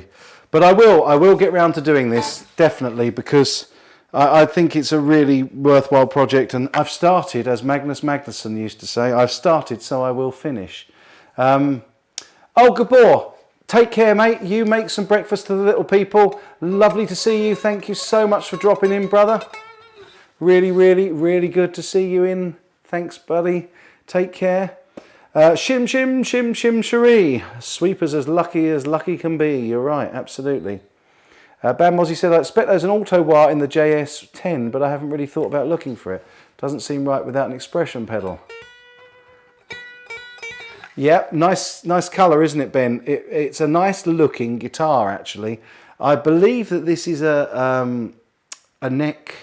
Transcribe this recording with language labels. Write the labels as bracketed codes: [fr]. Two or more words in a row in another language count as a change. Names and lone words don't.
[en] But I will get round to doing this, definitely, because I think it's a really worthwhile project, and I've started, as Magnus Magnusson used to say, I've started so I will finish. Oh, Gabor, take care, mate. You make some breakfast to the little people. Lovely to see you. Thank you so much for dropping in, brother. Really good to see you in. Thanks, buddy. Take care. Shim, shim, shim, shim, cherie. Sweeper's as lucky can be. You're right, absolutely. Bam Mozzie said, I expect there's an auto wire in the JS10, but I haven't really thought about looking for it. Doesn't seem right without an expression pedal. Yep, nice colour, isn't it, Ben? It's a nice looking guitar, actually. I believe that this is a neck.